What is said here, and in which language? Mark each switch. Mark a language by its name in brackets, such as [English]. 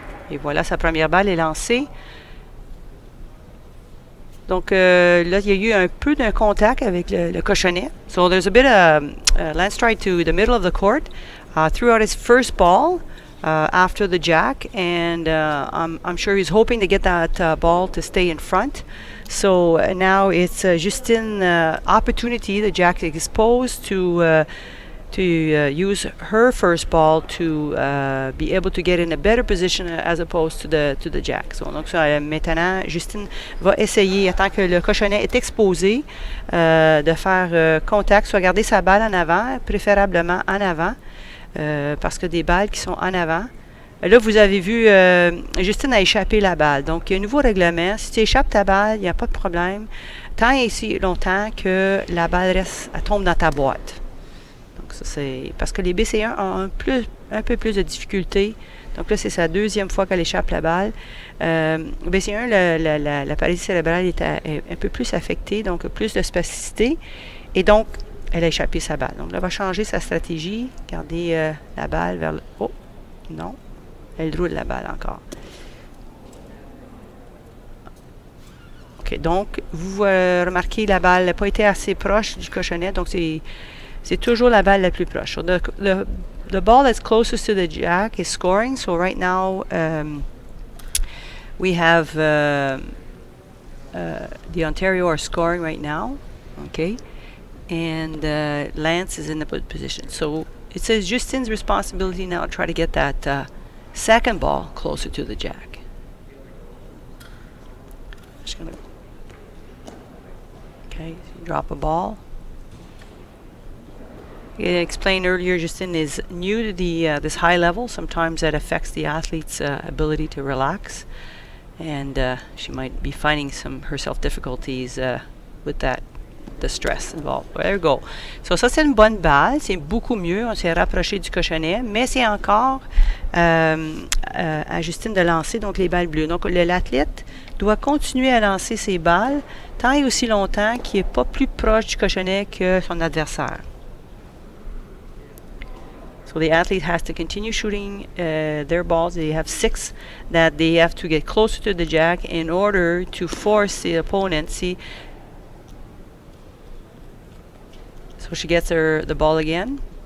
[French] Et voilà, sa première balle est lancée. Donc, là, il y a eu un peu d'un contact avec le cochonnet. [English] So, there's a bit of Lance stride to the middle of the court, threw out his first ball after the jack, and I'm sure he's hoping to get that ball to stay in front. So, now it's Justine's opportunity. The jack is exposed to use her first ball to be able to get in a better position as opposed to the jack. [French] So, donc maintenant, Justine va essayer, tant que le cochonnet est exposé, de faire contact, soit garder sa balle en avant, préférablement en avant, parce que des balles qui sont en avant. Là, vous avez vu, Justine a échappé la balle. Donc, il y a un nouveau règlement. Si tu échappes ta balle, il n'y a pas de problème. Tant et si longtemps que la balle elle tombe dans ta boîte. Ça, c'est parce que les BC1 ont un peu plus de difficultés. Donc là, c'est sa deuxième fois qu'elle échappe la balle. BC1, la paralysie cérébrale est un peu plus affectée, donc plus de spasticité. Et donc, elle a échappé sa balle. Donc là, elle va changer sa stratégie. Garder la balle vers le... Oh, non. Elle roule la balle encore. OK, donc, vous remarquez, la balle n'a pas été assez proche du cochonnet. Donc, c'est toujours la balle la plus proche. [English] So the ball that's closest to the jack is scoring. So right now we have the Ontario are scoring right now. Okay, and Lance is in the good position. So it says Justine's responsibility now to try to get that second ball closer to the jack. Just gonna drop a ball. I explained earlier, Justine is new to this high level. Sometimes that affects the athlete's ability to relax, and she might be finding herself difficulties with the stress involved. There you go. [French] So ça, c'est une bonne balle. C'est beaucoup mieux. On s'est rapproché du cochonnet, mais c'est encore à Justine de lancer donc les balles bleues. Donc l'athlète doit continuer à lancer ses balles tant et aussi longtemps qu'il n'est pas plus proche du cochonnet que son adversaire. [English] So the athlete has to continue shooting their balls. They have 6 that they have to get closer to the jack in order to force the opponent. See, so she gets the ball again.